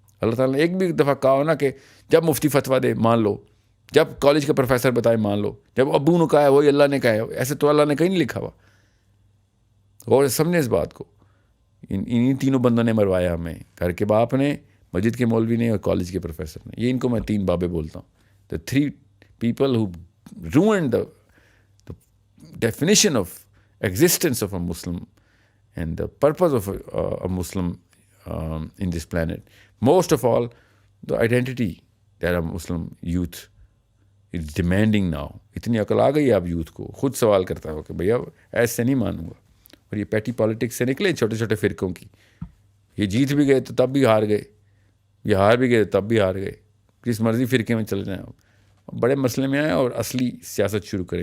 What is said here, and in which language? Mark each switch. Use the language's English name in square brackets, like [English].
[Urdu] اللہ تعالیٰ نے ایک بھی دفعہ کہا ہو نا کہ جب مفتی فتویٰ دے مان لو، جب کالج کا پروفیسر بتائے مان لو، جب ابو نے کہا ہے وہی اللہ نے کہا ہے. ایسے تو اللہ نے کہیں نہیں لکھا ہوا. اور سمجھیں اس بات کو. انہی تینوں بندوں نے مروایا ہمیں، گھر کے باپ نے، مسجد کے مولوی نے، اور کالج کے پروفیسر نے. یہ ان کو میں 3 بابے بولتا ہوں. [English] The 3 people who ruined the definition of existence of a Muslim and the purpose of a Muslim in this planet. Most of all, the identity that a Muslim youth is demanding now. [Urdu] اتنی عقل آ گئی آپ youth کو، خود سوال کرتا ہو کہ بھیا ایسے نہیں مانوں گا. اور یہ پیٹی پالیٹکس سے نکلے چھوٹے چھوٹے فرقوں کی. یہ جیت بھی گئے تو تب بھی ہار گئے، یہ ہار بھی گئے تب بھی ہار گئے. جس مرضی فرقے میں چل جائیں آپ، بڑے مسئلے میں آئیں اور اصلی سیاست شروع کریں.